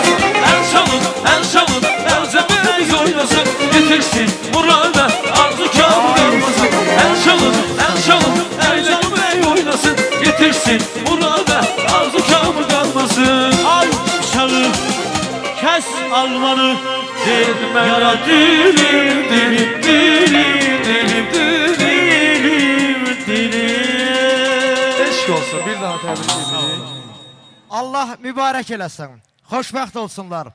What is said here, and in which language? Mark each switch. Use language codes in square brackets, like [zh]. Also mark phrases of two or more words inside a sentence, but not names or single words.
[tr] El çalın, Ercan'ı bey oynasın, yetişsin burada arzu kâmı kalmasın. El çalın, Ercan'ı bey oynasın, yetişsin burada arzu kâmı kalmasın. Ay çalı, kes almanı, yara dilim, dilim, dilim, dilim, dilim, dilim. [az] Eşk olsun, bir daha təbrik edirik. Allah mübarək eləsin. Xoşbəxt olsunlar.